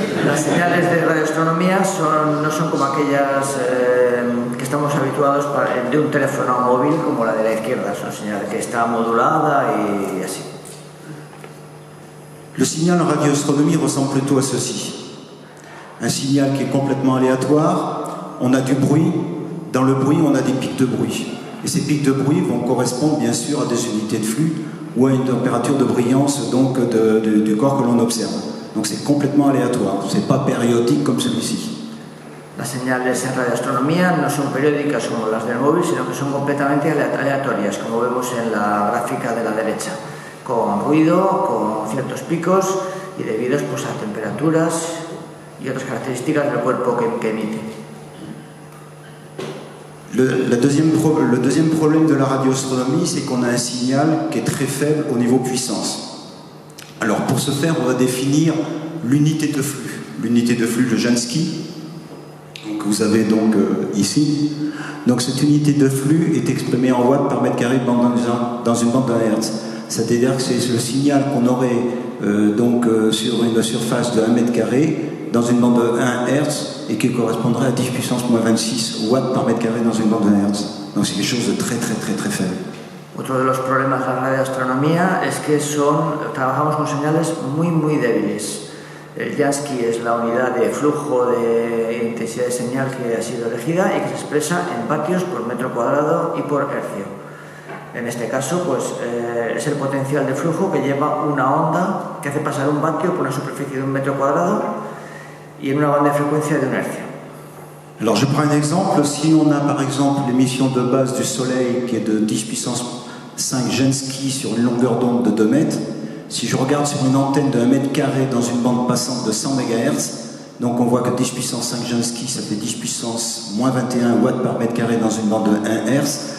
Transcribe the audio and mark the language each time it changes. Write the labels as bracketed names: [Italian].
[Spanish] Las señales de radioastronomía no son como aquellas que estamos habituados de un teléfono móvil como la de la izquierda. Son señales que está modulada y así. [French] Le signal en radioastronomie ressemble plutôt à ceci. Un signal qui est complètement aléatoire, on a du bruit, dans le bruit on a des pics de bruit. Et ces pics de bruit vont correspondre bien sûr à des unités de flux ou à une température de brillance donc, du corps que l'on observe. Donc c'est complètement aléatoire, c'est pas périodique comme celui-ci. [Spanish] Las señales en radioastronomía no son periódicas como las del móvil, sino que son completamente aleatorias, como vemos en la gráfica de la derecha. Con ruido, con ciertos picos y debidos pues, a temperaturas y otras características del cuerpo que emite. [French] Le deuxième problème de la radioastronomie, c'est qu'on a un signal qui est très faible au niveau puissance. Alors pour ce faire, on va définir l'unité de flux. l'unité de flux, le Jansky, que vous avez donc ici. Donc cette unité de flux est exprimée en watts par mètre carré dans une bande d'un hertz. C'est-à-dire que c'est le signal qu'on aurait sur une surface de 1 mètre carré dans une bande de 1 Hz et qui correspondrait à 10 puissance moins 26 watts par mètre carré dans une bande de 1 Hz. Donc c'est quelque chose de très faible. [Spanish] Otro de los problemas de la radioastronomía es que trabajamos con señales muy débiles. El Jansky es la unidad de flujo de intensidad de señal que ha sido elegida y que se expresa en vatios por metro cuadrado y por hercio. En este caso, pues, es el potencial de flujo que lleva una onda que hace pasar un vatio por una superficie de 1 metro cuadrado y en una banda de frecuencia de 1 hercio. [French] Alors je prends un exemple. Si on a par exemple l'émission de base du Soleil qui est de 10 puissance 5 Jansky sur une longueur d'onde de 2 mètres, si je regarde sur une antenne de 1 mètre carré dans une bande passante de 100 MHz, donc on voit que 10 puissance 5 Jansky, ça fait 10 puissance moins 21 watts par mètre carré dans une bande de 1 Hz.